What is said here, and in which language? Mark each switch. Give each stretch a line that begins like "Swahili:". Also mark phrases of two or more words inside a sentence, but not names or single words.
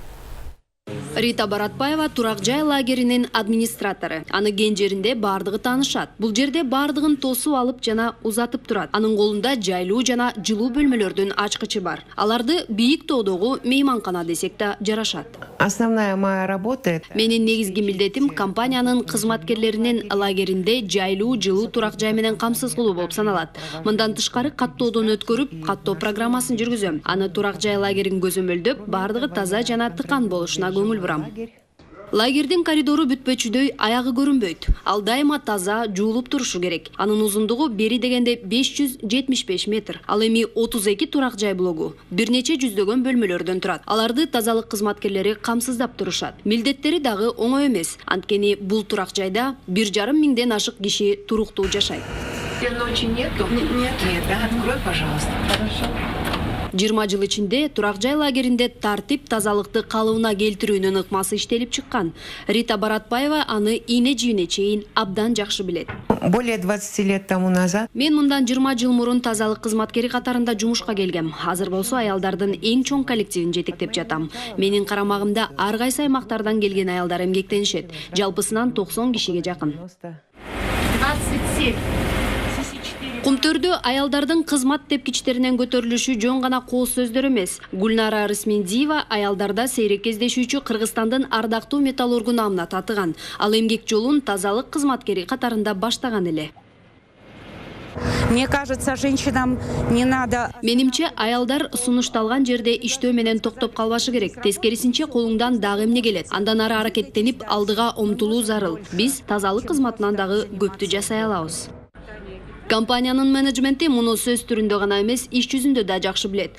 Kyrgyz: Рита Баратбаева турак жай лагеринин администратору. Аны ген жеринде бардыгы таанышат. Бул жерде бардыгын тосуп алып жана узатып турат. Анын колунда жайлуу жана жылуу бөлмөлөрдүн ачкычы бар. Аларды бийик тоодогу мейманкана десек да жарашат.
Russian: Основная моя работа.
Kyrgyz: Менин негизги милдетим компаниянын кызматкерлеринин лагеринде жайлуу жылуу турак жай менен камсыз кылуу болуп саналат. Мындан тышкары каттоодон өткөрүп, каттоо программасын жүргүзөм. Аны турак жай лагерин көзөмөлдөп, бардыгы таза жана тыкан болушуна көңүл бурам. Лагердин коридору бүтпөчүдөй аягы көрүнбөйт. Ал дайыма таза, жуулуп турушу керек. Анын узундугу бери дегенде 575 метр. Ал эми 32 турак жай блогу, бир нече жүздөгөн бөлмөлөрдөн турат. Аларды тазалык кызматкерлери камсыздап турушат. Милдеттери дагы оңой эмес. Анткени бул турак жайда 1,5 миңден ашык киши туруктуу жашайт.
Russian: Ночи нету? Нет, да, открой, пожалуйста. Хорошо.
Kyrgyz: 20 жыл ичинде турак жай лагеринде тартип, тазалыкты калыбына келтирүүнүн ыкмасы иштелип чыккан. Рита Баратбаева аны ийне жибине чейин абдан жакшы билет.
Russian: Более 20 лет тому назад.
Kyrgyz: Мен мындан 20 жыл мурун тазалык кызматкери катарында жумушка келгем. Азыр болсо аялдардын эң чоң коллективин жетектеп жатам. Менин карамагымда ар кайсы аймактардан келген аялдар эмгектенишет. Жалпысынан 90 кишиге жакын. 27. Кумтөрдө аялдардын кызмат тепкичтеринен көтөрүлүшү жөн гана кооз сөздөр эмес. Гүлнара Рысмендиева аялдарда сейрек кездешүүчү Кыргызстандын ардактуу металлургу намына татыган. Ал эмгек жолун тазалык кызматкери катарында баштаган эле.
Russian: Мне кажется, женщинам не надо.
Kyrgyz: Менимче, аялдар сунушталган жерде иштөө менен токтоп калбашы керек. Тескерисинче колуңдан дагы эмне келет. Андан ары аракеттенип, алдыга умтулуу зарыл. Биз тазалык кызматынан дагы көптү жасай алабыз. Компаниянын менеджменти муну сөз түрүндө гана эмес, иш жүзүндө да жакшы билет.